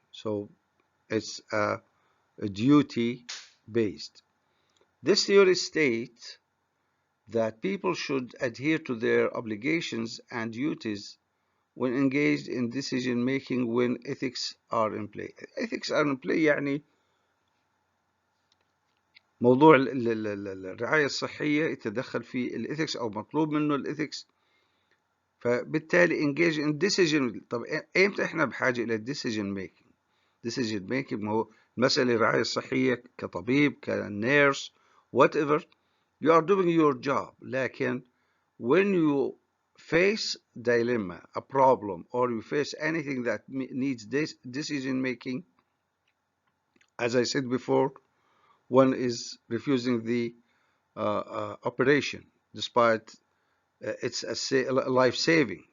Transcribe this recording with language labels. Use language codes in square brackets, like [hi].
[en] So, it's a duty based. This theory states that people should adhere to their obligations and duties when engaged in decision making when ethics are in play. Ethics are in play [ar] يعني موضوع الرعاية الصحية يتدخل في الإثكس أو مطلوب منه الإثكس، فبالتالي [en] engage in decision. [ar] طب إمتى إحنا بحاجة إلى [en] decision making؟ decision making [ar] ما هو مسألة الرعاية الصحية كطبيب كنيرس [en] whatever you are doing your job، [ar] لكن [en] when you face dilemma a problem or you face anything that needs this decision making, as I said before, one is refusing the operation despite it's a life saving.